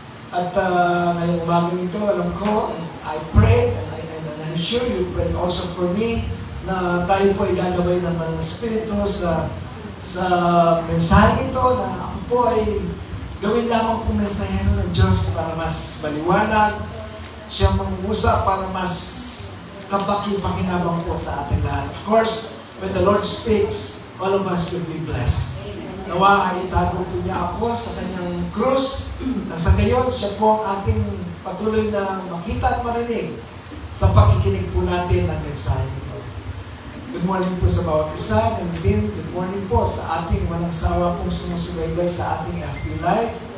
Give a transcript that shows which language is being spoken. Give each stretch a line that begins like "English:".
Filipino: At ngayong umaga nito, alam ko,
English: I prayed, and I'm sure you prayed also for me,
Filipino: na tayo po ay gagawin naman ng Espiritu sa mensahe ito, na ako po ay gawin lamang po mensahero ng Diyos para mas maliwanag, siya mangusap para mas kapaki-pakinabang po sa ating lahat.
English: Of course, when the Lord speaks, all of us will be blessed.
Filipino: Nawa ay itago po niya ako sa kanyang krus. Nang sa gayon, siya po ang ating patuloy na makita at marinig sa pakikinig po natin ng mensahe nito. Good morning po sa bawat isa, and din good morning po sa ating walang sawa pong sumusubaybay sa ating FB Live.